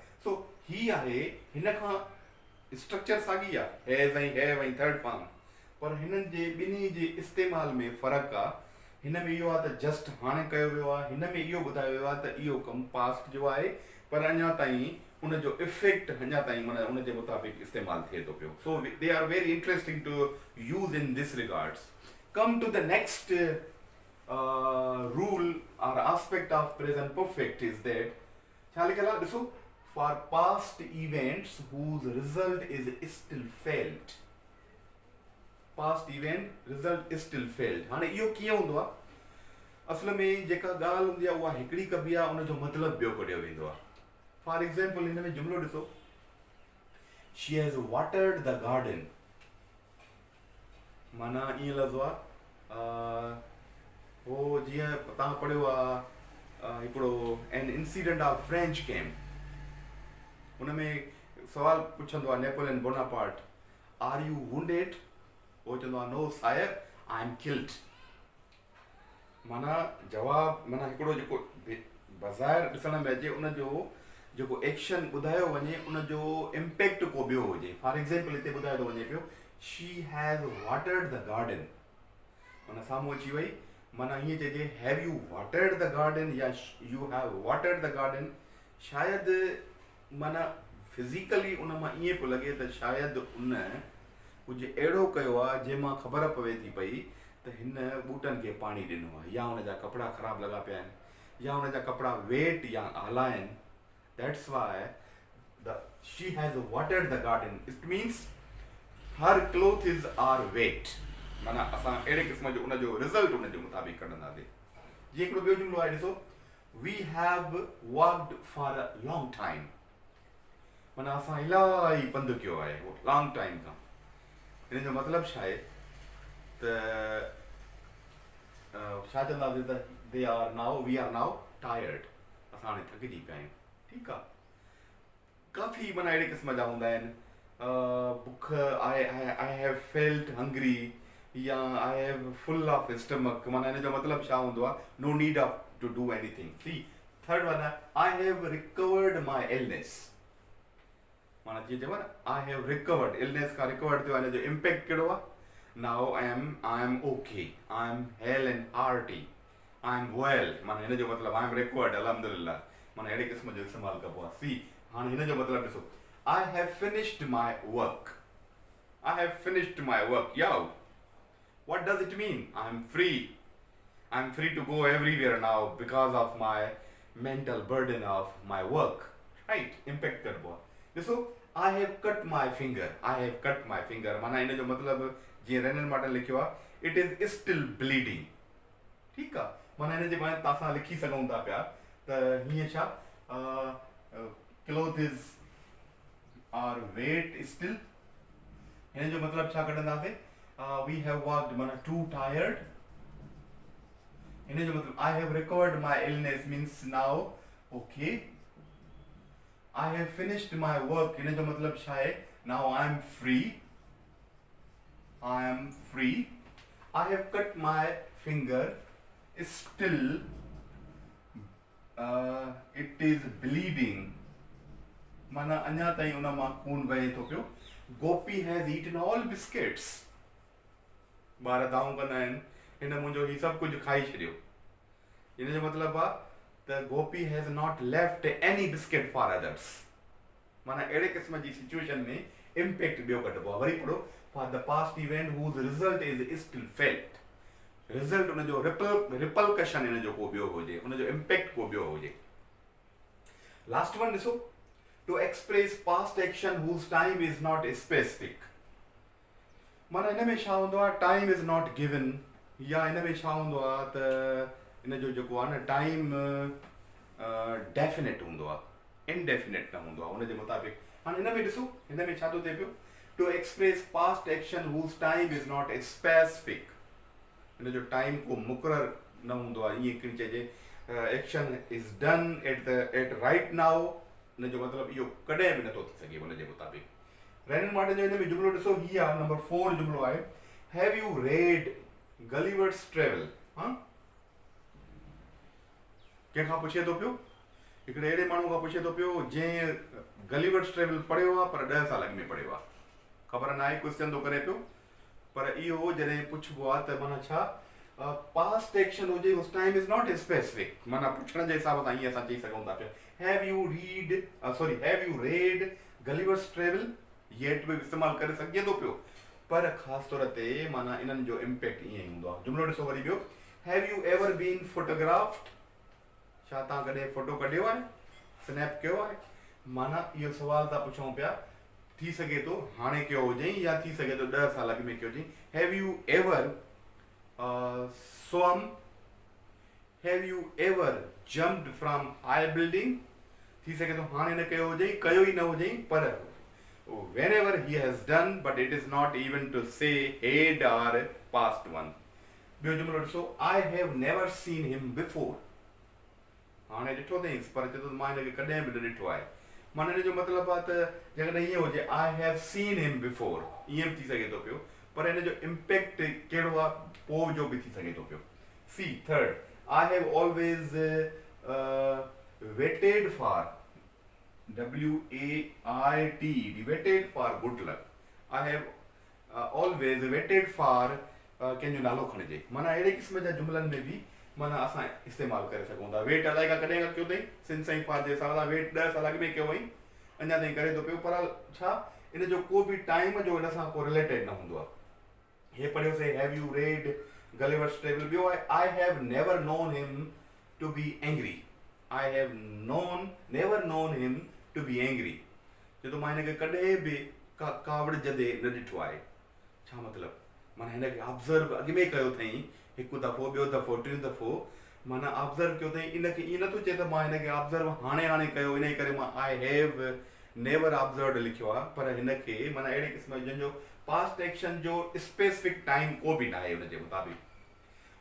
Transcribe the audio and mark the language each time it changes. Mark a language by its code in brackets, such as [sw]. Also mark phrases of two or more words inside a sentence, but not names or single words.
[sd] सो ही आहे, हिन खां स्ट्रक्चर साॻी आहे, हैज़ ऐं हैव ऐं [en] third form, [sd] पर हिननि जे ॿिन्ही जे इस्तेमाल में फ़र्क़ु आहे। हिन में इहो आहे त जस्ट हाणे कयो वियो आहे, हिन में इहो ॿुधायो वियो आहे त इहो कमु पास्ट जो आहे, पर अञा ताईं उनजो इफेक्ट अञा ताईं माना उन जे मुताबिक़ इस्तेमालु थिए थो पियो। [en] So they are very interesting to use in this regards. Come to the next rule or aspect of present perfect is that, [sd] छा लिखियल आहे ॾिसो, [en] for past events whose result is still felt, past event result is still felt। [sd] हाणे इहो कीअं हूंदो आहे, असल में जेका ॻाल्हि हूंदी आहे उहा हिकिड़ी कबी आहे, उनजो मतिलबु ॿियो कढियो वेंदो आहे। [en] for example [sd] हिन में जुमिलो ॾिसो, [en] she has watered the garden, [sd] माना ईअं लफ़्ज़ आहे हो जीअं तव्हां पढ़ियो आहे हिकिड़ो [en] an incident of French camp, [sd] हुन में सवाल पुछंदो आहे नेपोलियन बोनापार्ट, [en] are you wounded, [sd] वो चवंदो आहे [en] no sire I am killed. [sd] माना जवाब, माना हिकिड़ो जेको बज़ाहिर ॾिसण में अचे उनजो जेको एक्शन ॿुधायो वञे उनजो इम्पैक्ट को ॿियो हुजे। [en] for example [sd] हिते ॿुधायो थो वञे पियो, [en] She has watered the garden, [sd] माना साम्हूं अची वई, माना हीअं चइजे [en] have you watered the garden or you have watered the garden. [sd] शायदि माना फिज़िकली उन मां ईअं पियो लॻे त शायदि उन कुझु अहिड़ो कयो आहे जंहिंमां ख़बर पवे थी पई त हिन ॿूटनि खे पाणी ॾिनो आहे, या हुनजा कपिड़ा ख़राबु लॻा पिया आहिनि, या हुनजा कपिड़ा वेट या आला आहिनि। [en] That's why she has watered the garden. It means her clothes are wet. [sd] माना असां अहिड़े क़िस्म जो उनजो रिज़ल्ट उनजे मुताबिक़ कढंदासीं। जीअं हिकिड़ो ॿियो जुमिलो आहे ॾिसो, [en] we have walked for a long time, [sd] माना असां इलाही पंधु कयो आहे [en] long time [sd] खां। हिन जो मतिलबु छा आहे त छा चवंदासीं त [en] we are now tired, [sd] असां हाणे थकिजी पिया आहियूं, ठीकु आहे। काफ़ी माना अहिड़े क़िस्म जा हूंदा आहिनि, बुख, [en] I have felt hungry, या I have full of stomach, [sd] माना हिन जो मतिलबु छा हूंदो आहे, [en] No need of to do anything. See third one आहे, I have recovered my illness, [sd] माना जीअं चइबो न [en] I have recovered, [sd] इलनेस खां रिकवर्ड थियो आहे, हिन जो इम्पैक्ट कहिड़ो आहे, [en] Now I am OK, I am hale and hearty, I am well, [sd] माना हिन जो मतिलबु [en] I am recovered [sd] अल्हम्दुलिल्लाह, माना अहिड़े क़िस्म जो इस्तेमालु कबो आहे। सी हाणे हिन जो मतिलबु ॾिसो, [en] I have finished my work, I have finished my work, याओ what does it mean? I'm free to go everywhere now because of my mental burden of my work, right? [sd] Impact करबो आहे। ॾिसो, [en] I have cut my finger, [sd] माना हिन जो मतिलबु जीअं रेनन मार्टन लिखियो आहे, [en] it is still bleeding, [sd] ठीकु आहे। माना हिन जे बारे में तव्हां लिखी सघूं था पिया त हीअं छा, [en] clothes are wet still, [sd] हिन जो मतिलबु छा कढंदासीं, [en] we have walked, माना too tired, [sd] हिन जो मतिलबु [en] I have recovered my illness means now okay, I have finished my work, [sd] हिन जो मतिलबु छा आहे, [en] now I am free, I have cut my finger, still it is bleeding, [sd] माना अञा ताईं उन मां खून वहे थो पियो। [en] Gopi has eaten all biscuits, [sd] ॿार दाऊं कंदा आहिनि, हिन मुंहिंजो ही सभु कुझु खाई छॾियो, हिन जो मतिलबु आहे त [en] Gopi has not left any biscuit for others, [sd] माना अहिड़े क़िस्म जी सिचुएशन में इम्पैक्ट ॿियो कढिबो आहे। वरी पढ़ो, [en] for the past event whose result is still felt, [sd] रिज़ल्ट उनजो रिपलकशन हिन जो को ॿियो हुजे, उनजो इम्पैक्ट को ॿियो हुजे। [en] Last one ॾिसो, To express past action whose time is not specific, [sd] माना हिन में छा हूंदो आहे, [en] Time is not given, [sd] या हिन में छा हूंदो आहे त इन जो जेको आहे न [en] time definite [sd] हूंदो आहे, इनडेफिनेट न हूंदो आहे। उन जे मुताबिक़ हाणे हिन में ॾिसो, हिन में छा थो थिए पियो, [en] To express past action whose time is not specific. [sd] हिन जो टाइम को मुक़ररु न हूंदो आहे। ईअं किन चइजे [en] action is done at right now, [sd] हिन जो मतिलबु इहो कॾहिं बि नथो थी सघे। उन जे मुताबिक़ रेनन मार्टिन जो हिन में जुमिलो ॾिसो, हीअ आहे नंबर 4 जुमिलो आहे, [en] Have you read Gulliver's Travel. [sd] हा, कंहिंखां पुछे थो पियो, हिकिड़े अहिड़े माण्हू खां पुछे थो पियो जंहिं गलीवर्स ट्रेवल पढ़ियो आहे पर 10 साल अॻु में पढ़ियो आहे। ख़बर न आहे क्वेश्चन थो करे पियो, पर इहो जॾहिं पुछिबो आहे त माना छा [en] past action [sd] हुजे, [en] Whose time is not specific, [sd] माना पुछण जे हिसाब सां ईअं असां चई सघूं था पिया [en] have you read Gulliver's Travel, [sd] येट बि इस्तेमालु करे सघिजे थो पियो, पर ख़ासि तौर ते माना इन्हनि जो इम्पैक्ट ईअं ई हूंदो आहे। जुमिलो ॾिसो वरी ॿियो, [en] Have you ever been photographed, [sd] छा तव्हां कॾहिं फोटो कढियो आहे, स्नैप कयो आहे। माना इहो सुवाल था पुछूं पिया, थी सघे थो हाणे कयो हुजे या थी सघे थो 10 साल अॻु में कयो हुजे। [en] Have you ever swum, have you ever jumped from high building, [sd] थी सके तो हाणे न कयो हुजे, कयो ई न हुजे, पर [en] whenever he has done, but it is not even to say had or past one। [sd] ॿियो जुमिलो ॾिसो, [en] I have never seen him before, [sd] हाणे ॾिठो अथईं पर चए थो मां हिनखे कॾहिं बि न ॾिठो आहे। माना हिन जो मतिलबु आहे त जेकॾहिं ईअं हुजे [en] I have seen him before, [sd] ईअं बि थी सघे थो पियो, पर हिन जो इम्पैक्ट कहिड़ो आहे पोइ जो बि थी सघे थो पियो। [en] सी थर्ड, I have always waited for, WAIT, waited for good luck। I have always waited for [sd] कंहिंजो नालो खणिजे। माना अहिड़े क़िस्म जा जुमिलनि में बि माना असां इस्तेमालु करे सघूं था। वेट अलाए खां कॾहिं खां कयो अथई, सिंध साईं फार जे हिसाब सां वेट 10 साल अॻु में कयो हुई, अञा ताईं करे थो पियो, पर छा इन जो को बि टाइम जो इन सां को रिलेटेड न हूंदो आहे। हे पढ़ियोसीं, [en] Have you read Gulliver's Travel. [sd] ॿियो आहे, [en] I have never known him to be angry, I have never known him to be angry, [sd] चए थो मां हिनखे कॾहिं बि कावड़ जदे न ॾिठो आहे। छा मतिलबु, माना हिनखे ऑब्ज़र्व अॻु में कयो अथई, हिकु दफ़ो, ॿियो दफ़ो, टियों दफ़ो, माना ऑब्ज़र्व कयो अथई। इनखे ईअं नथो चए त मां हिनखे ऑब्ज़र्व हाणे कयो, इन करे मां [en] I have never observed [sd] लिखियो आहे, पर हिनखे माना अहिड़े क़िस्म जंहिंजो पास्ट एक्शन जो स्पेसिफिक टाइम को बि न आहे हुन जे मुताबिक़।